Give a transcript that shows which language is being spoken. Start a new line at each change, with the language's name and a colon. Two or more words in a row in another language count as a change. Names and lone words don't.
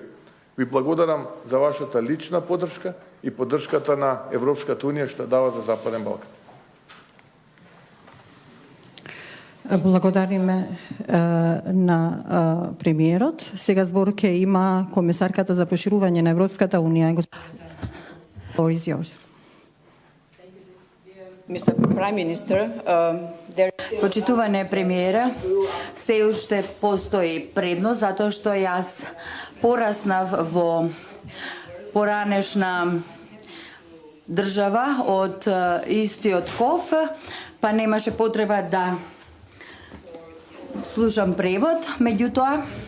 Macedonian: Ви благодарам за вашата лична поддршка и поддршката на Европската Унија што дава за Западен Балкан. Благодариме на премиерот. Сега збор ќе има комесарката за проширување на Европската Унија.
English: Floor is yours. Mr. Prime Minister,
Macedonian: Почитуване премиера, се уште постои предност затоа што јас пораснав во поранешна држава од истиот хов, па немаше потреба да слушам превод, меѓутоа